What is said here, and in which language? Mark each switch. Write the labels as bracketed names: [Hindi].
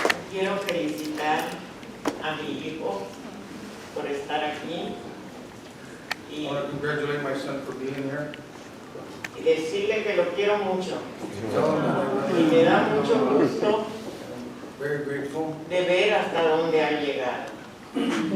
[Spanish] Quiero felicitar a mi hijo por estar aquí [English] I want to congratulate my son for being here. [Spanish] y decirle que lo quiero mucho [English] Tell him that I love [Spanish] y [English] him. [Spanish] me da mucho gusto [English] I'm very grateful [Spanish] de ver hasta dónde ha llegado.